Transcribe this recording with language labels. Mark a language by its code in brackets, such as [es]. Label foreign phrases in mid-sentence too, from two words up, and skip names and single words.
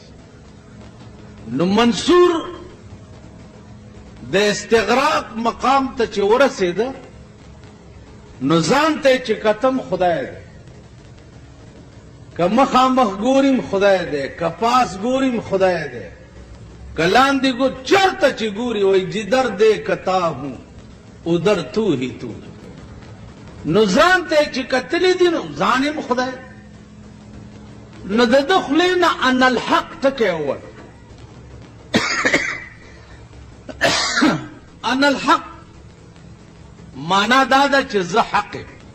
[ps] نو منصور د استغراق مقام ته چې ورسېده نو ځان ته چې کتم خدای دی، که مخامخ ګوریم خدای دی، که پاس ګوریم خدای دی، که لاندې ګور چرته چې ګوري وایي [ur] جدر دې کتا ہوں ادھر تو ہی تو. [ps] نو ځان ته چې کتلی دي نو ځان یم خدای. نو د ده خولې نه [ar] ان الحق [ps] ټکی ووت. [ar] ان الحق [ps] معنا دا ده چې زه حق یم.